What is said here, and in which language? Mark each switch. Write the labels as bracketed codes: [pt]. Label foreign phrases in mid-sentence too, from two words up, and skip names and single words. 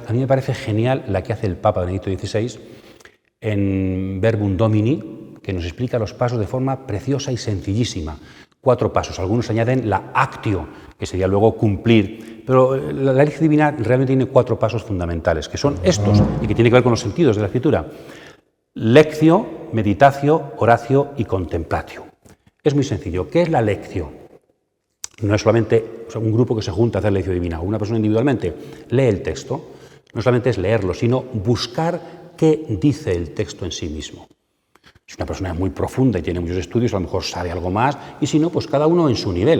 [es] A mí me parece genial la que hace el Papa Benedicto XVI en Verbum Domini, que nos explica los pasos de forma preciosa y sencillísima. 4 pasos, algunos añaden la actio, que sería luego cumplir, pero la lección divina realmente tiene 4 pasos fundamentales, que son estos, y que tienen que ver con los sentidos de la Escritura. [la] Lectio, meditatio, oratio y contemplatio. [es] Es muy sencillo. ¿Qué es la lectio? No es solamente un grupo que se junta a hacer lección divina, o una persona individualmente lee el texto. No solamente es leerlo, sino buscar qué dice el texto en sí mismo. Si una persona es muy profunda y tiene muchos estudios, a lo mejor sabe algo más, y si no, pues cada uno en su nivel.